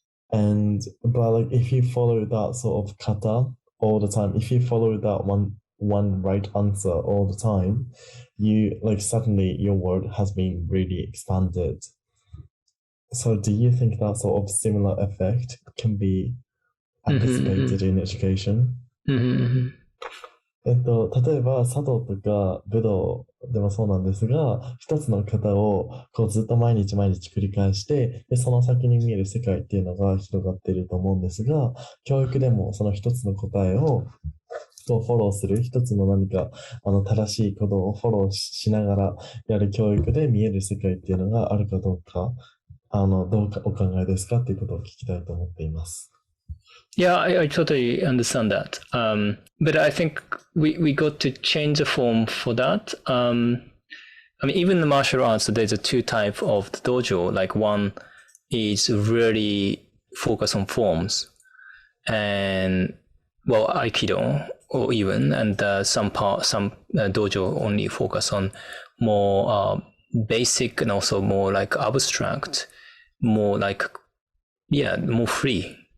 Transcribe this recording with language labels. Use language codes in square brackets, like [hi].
[en] But like if you follow that sort of kata all the time, if you follow that one right answer all the time, you like suddenly your world has been really expanded. So do you think that sort of similar effect can be anticipated in education? [ja] 例えば茶道とか武道でもそうなんですが、一つの型をこうずっと毎日毎日繰り返して、で、その先に見える世界っていうのが広がっていると思うんですが、教育でもその一つの答えをフォローする、一つの何か正しいことをフォローしながらやる教育で見える世界っていうのがあるかどうか、どうかお考えですかっていうことを聞きたいと思っています。 [en] Yeah, I totally understand that. But I think we got to change the form for that. I mean, even the martial arts, there's a two type of the dojo. Like one is really focus on forms, and well, Aikido or even, and some dojo only focus on more basic and also more like abstract, more like more free.